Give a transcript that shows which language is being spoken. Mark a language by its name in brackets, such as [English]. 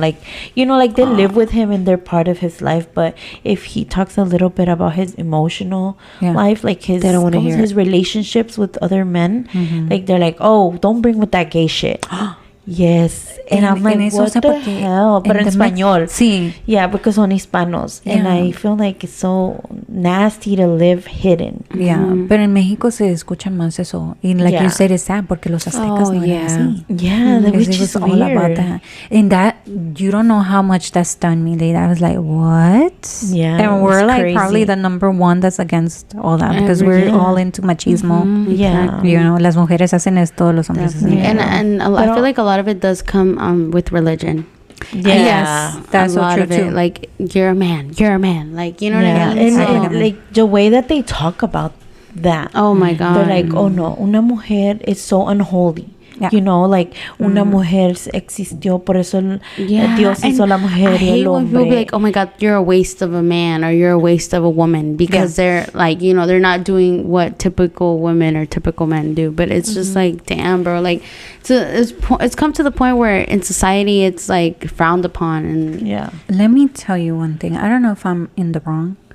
[English] Like, you know, like they live with him and they're part of his life. But if he talks a little bit about his emotional life, like they don't want to hear his relationships with other men, like they're like, oh, don't bring with that gay shit. Yes. And I'm like, what the hell? But in español. [Spanish] Sí. [English] Yeah, because [Spanish] son hispanos. [English] And I feel like it's so nasty to live hidden. Yeah. [Spanish] Pero en México se escucha más eso. Y [English] like you said, it's sad [Spanish] porque los aztecas no eran así. [English] Yeah, which is all weird. About that. And that, you don't know how much that stunned me. Like, I was like, what? Yeah. And we're like crazy. Probably the number one that's against all that, because we're all into machismo. Yeah. You know, [Spanish] las mujeres hacen esto, los hombres hacen esto. [English] And I feel like a lot of it does come with religion. Yes, that's a lot true of it. too. Like, you're a man, like, you know what I mean? And like the way that they talk about that. Oh my God. They're like, oh no, [Spanish] una mujer [English] is so unholy. You know, like [Spanish] una mujer existió, por eso Dios hizo la mujer y el hombre. When [English] people be like, oh my God, you're a waste of a man or you're a waste of a woman, because they're like, you know, they're not doing what typical women or typical men do. But it's just like, damn, bro, like, it's come to the point where in society it's like frowned upon. And let me tell you one thing. I don't know if I'm in the wrong.